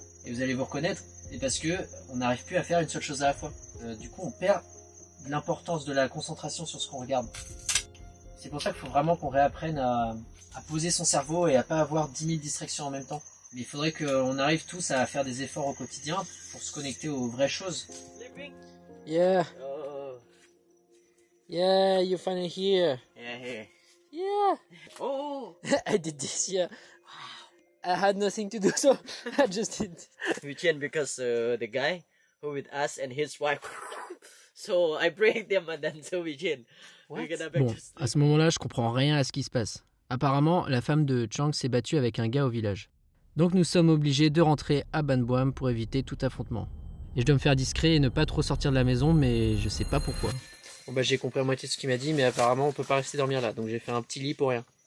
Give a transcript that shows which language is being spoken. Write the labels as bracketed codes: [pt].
[fr] Et vous allez vous reconnaître, c'est parce que on n'arrive plus à faire une seule chose à la fois. Du coup on perd l'importance de la concentration sur ce qu'on regarde. C'est pour ça qu'il faut vraiment qu'on réapprenne à poser son cerveau et à pas avoir 10 000 distractions en même temps. Mais il faudrait qu'on arrive tous à faire des efforts au quotidien pour se connecter aux vraies choses. [en] Yeah. Yeah, you're finally here. Yeah, here. Yeah. Oh, I did this, yeah. Wow. I had nothing to do, so I just did. we change because the guy who with us and his wife. So I break them and then so we change. What? [fr] Bon, à ce moment-là, je comprends rien à ce qui se passe. Apparemment, la femme de Chang s'est battue avec un gars au village. Donc nous sommes obligés de rentrer à Ban Buam pour éviter tout affrontement. Et je dois me faire discret et ne pas trop sortir de la maison, mais je sais pas pourquoi. Bon bah j'ai compris à moitié de ce qu'il m'a dit, mais apparemment on peut pas rester dormir là, donc j'ai fait un petit lit pour rien.